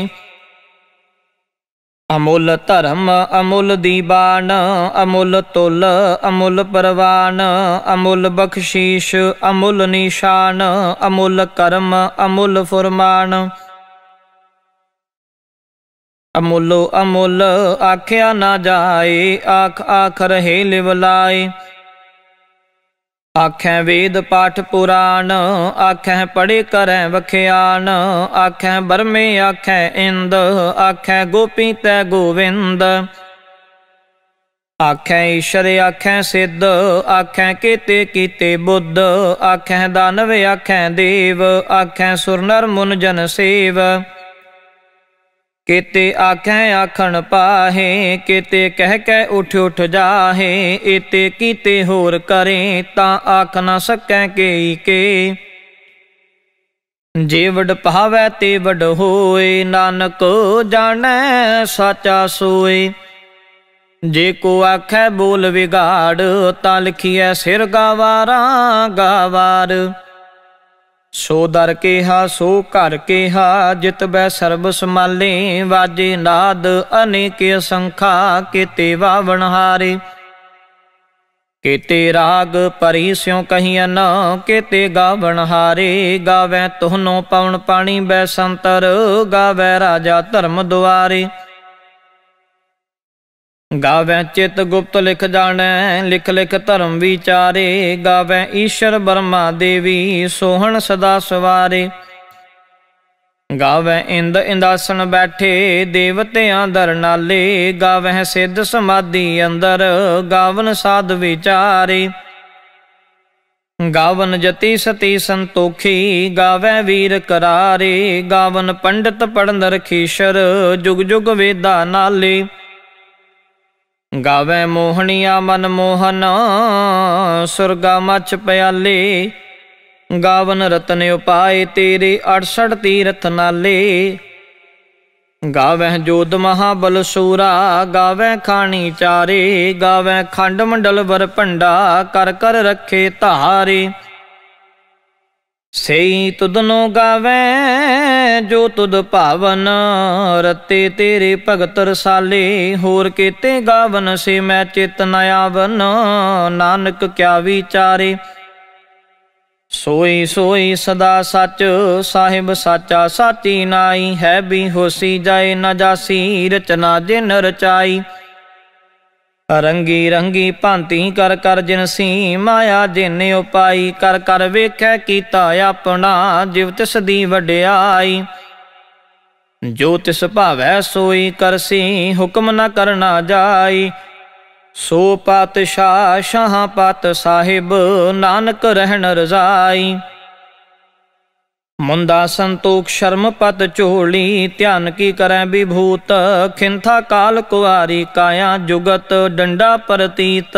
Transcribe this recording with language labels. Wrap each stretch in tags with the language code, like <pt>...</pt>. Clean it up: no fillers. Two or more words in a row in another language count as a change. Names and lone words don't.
<pa>ਅਮੁਲ ਧਰਮ ਅਮੁਲ ਦੀਵਾਨ, ਅਮੁਲ ਤੁਲ ਅਮੁਲ ਪਰਵਾਨ। ਅਮੁਲ ਬਖ਼ਸ਼ੀਸ਼ ਅਮੁਲ ਨਿਸ਼ਾਨ, ਅਮੁਲ ਕਰਮ ਅਮੁਲ ਫੁਰਮਾਨ। ਅਮੁਲੋ ਅਮੁਲ ਆਖਿਆ ਨਾ ਜਾਏ, ਆਖ ਆਖ ਰਹੇ ਲਿਵਲਾਏ। ਆਖੈ ਵੇਦ ਪਾਠ ਪੁਰਾਣ, ਆਖੈ ਪੜ੍ਹੇ ਕਰੈ ਵਖਿਆਨ। ਆਖੈ ਬਰਮੇ ਆਖੈ ਇੰਦ, ਆਖੈ ਗੋਪੀ ਤੈ ਗੋਵਿੰਦ। ਆਖੈ ਈਸ਼ਵਰ ਆਖੈ ਸਿੱਧ, ਆਖੈ ਕੇਤੇ ਕੀਤੇ ਬੁੱਧ, ਆਖੈ ਦਾਨਵ ਆਖੈ ਦੇਵ, ਆਖੈ ਸੁਰ ਨਰ ਮੁਨ ਜਨ ਸੇਵ। ਕੇਤੇ ਆਖੈ ਆਖਣ ਪਾਹੇ, ਕੇਤੇ ਕਹਿ ਕੈ ਉਠ ਉਠ ਜਾਹੇ, ਏਤੇ ਕੀਤੇ ਹੋਰ ਕਰੇਂ ਤਾਂ ਆਖ ਨ ਸਕੈ ਕੇਈ ਕੇ। ਜੇ ਵਡ ਪਾਵੈ ਤੇ ਵਡ ਹੋਏ, ਨਾਨਕ ਜਾਨੈ ਸਾਚਾ ਸੋਏ। ਜੇ ਕੋ ਆਖੈ ਬੋਲ ਵਿਗਾੜ, ਤਾਂ ਲਿਖੀਏ ਸਿਰ ਗਾਵਾਰਾ ਗਾਵਾਰ। ਸੋ ਦਰ ਕੇਹਾ ਸੋ ਘਰ ਕੇਹਾ, ਜਿਤ ਬੈ ਸਰਬ ਸਮਾਲੇ, ਵਾਜੇ ਨਾਦ ਅਨੇਕ ਅਸੰਖਾ, ਕੇਤੇ ਵਾਵਣ ਹਾਰੇ। ਕੇਤੇ ਰਾਗ ਪਰੀ ਸਿਉਂ ਕਹੀਅਨ, ਕੇਤੇ ਗਾਵਣ ਹਾਰੇ। ਗਾਵੈ ਤੁਹਨੋ ਪਵਨ ਪਾਨੀ ਬੈਸੰਤਰ, ਗਾਵੈ ਰਾਜਾ ਧਰਮ ਦੁਆਰੇ। ਗਾਵੈ ਚਿਤ ਗੁਪਤ ਲਿਖ ਜਾਨੈ, ਲਿਖ ਲਿਖ ਧਰਮ ਵਿਚਾਰੇ। ਗਾਵੈ ਈਸ਼ਵਰ ਬ੍ਰਹਮਾ ਦੇਵੀ, ਸੋਹਨ ਸਦਾ ਸਵਾਰੇ। ਗਾਵੈ ਇੰਦ ਇੰਦਾਸਨ ਬੈਠੇ, ਦੇਵਤਿਆਂ ਦਰ ਨਾਲੇ। ਗਾਵੈ ਸਿੱਧ ਸਮਾਧਿ ਅੰਦਰ, ਗਾਵਨ ਸਾਧ ਵਿਚਾਰੇ। ਗਾਵਨ ਜਤਿ ਸਤੀ ਸੰਤੋਖੀ, ਗਾਵੈ ਵੀਰ ਕਰਾਰੇ। ਗਾਵਨ ਪੰਡਿਤ ਪੜ੍ਹਨ ਰਖੀਸ਼ਰ, ਜੁਗ ਜੁਗ ਵੇਦਾ ਨਾਲੇ। ਗਾਵੈ ਮੋਹਨੀਆ ਮਨ ਮੋਹਨ, ਸੁਰਗਾ ਮਚ ਪਿਆਲੇ। ਗਾਵਨ ਰਤਨ ਉਪਾਏ ਤੇਰੇ, 68 ਤੀਰਥ ਨਾਲੇ। ਗਾਵੈ ਜੋਧ ਮਹਾਬਲ ਸੂਰਾ, ਗਾਵੈ ਖਾਨੀ ਚਾਰੇ। ਗਾਵੈ ਖੰਡ ਮੰਡਲ ਵਰ ਭੰਡਾ, ਕਰ ਕਰ ਰਖੇ ਧਾਰੇ। ਸੇਈ ਤੁਦਨੋ ਗਾਵੈ ਜੋ ਤੁਦ ਭਾਵਨ, ਰਤੇ ਤੇਰੇ ਭਗਤ ਰਸਾਲੇ। ਹੋਰ ਕੇਤੇ ਗਾਵਨ ਸੇ ਮੈਂ ਚਿਤ ਨ ਆਵਨ, ਨਾਨਕ ਕਿਆ ਵਿਚਾਰੇ। ਸੋਈ ਸੋਈ ਸਦਾ ਸਚ, ਸਾਹਿਬ ਸਾਚਾ ਸਾਚੀ ਨਾਈ। ਹੈ ਭੀ ਹੋਸੀ ਜਾਏ ਨ ਜਾਸੀ, ਰਚਨਾ ਜਿਨ ਰਚਾਈ। ਰੰਗੀ ਰੰਗੀ ਭਾਂਤਿ ਕਰ ਕਰ ਜਿਨਸੀ, ਮਾਇਆ ਜਿਨ ਉਪਾਈ। ਕਰ ਕਰ ਵੇਖੈ ਕੀਤਾ ਅਪਨਾ, ਜਿਵ ਤਿਸ ਦੀ ਵਡਿਆਈ। ਜੋ ਤਿਸ ਭਾਵੈ ਸੋਈ ਕਰਸੀ, ਹੁਕਮ ਨ ਕਰਨਾ ਜਾਈ। ਸੋ ਪਾਤਸ਼ਾਹ ਸ਼ਾਹ ਪਾਤ ਸਾਹਿਬ, ਨਾਨਕ ਰਹਨ ਰਜਾਈ। ਮੁੰਦਾ ਸੰਤੋਖ ਸ਼ਰਮ ਪਤ ਚੋਲੀ, ਧਿਆਨ ਕੀ ਕਰੈ ਵਿਭੂਤ। ਖਿੰਥਾ ਕਾਲ ਕੁਆਰੀ ਕਾਇਆ, ਜੁਗਤ ਡੰਡਾ ਪ੍ਰਤੀਤ।</pa>